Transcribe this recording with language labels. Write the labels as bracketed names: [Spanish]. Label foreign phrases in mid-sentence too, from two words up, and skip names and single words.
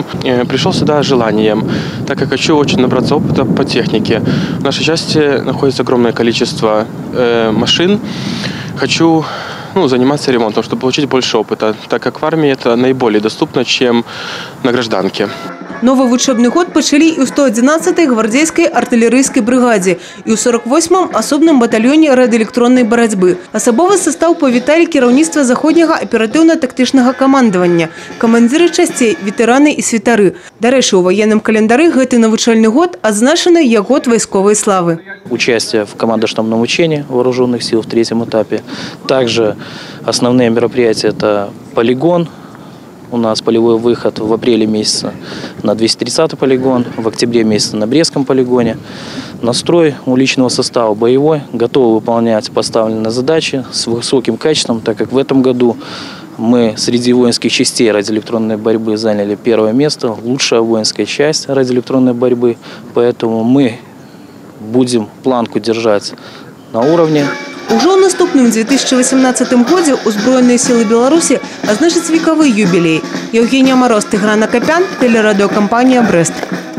[Russian] Пришел сюда с желанием, так как хочу очень набраться опыта по технике. В нашей части находится огромное количество машин. Хочу заниматься ремонтом, чтобы получить больше опыта, так как в армии это наиболее доступно, чем на гражданке. [Belarusian] Новый учебный год пачалі і ў 111-й [Russian] гвардейской артиллерийской бригаде [Belarusian] і ў 48-м асобным батальоне радыэлектроннай барацьбы. Асабовы состав павіталі кіраўніцтва заходняга аператыўна-тактычнага камандавання, камандзіры часцей, ветэраны і святары. Дарэчы, у военным календары гэты навучальны год адзначаны як год вайсковай славы. [Russian] Участие в командно-штабном учении вооруженных сил в 3-м этапе. Также основные мероприятия – это полигон. У нас полевой выход в апреле месяце на 230-й полигон, в октябре месяце на Брестском полигоне. Настрой у личного состава боевой, готовы выполнять поставленные задачи с высоким качеством, так как в этом году мы среди воинских частей радиоэлектронной борьбы заняли 1-е место, лучшая воинская часть радиоэлектронной борьбы, поэтому мы будем планку держать на уровне. [Belarusian] Ужо ў наступным 2018 годзе ўзброеныя сілы Беларусі азначаць векавы юбілей. [Russian] Евгения Мороз, Тыгран Акопян, телерадиокомпания «Брест».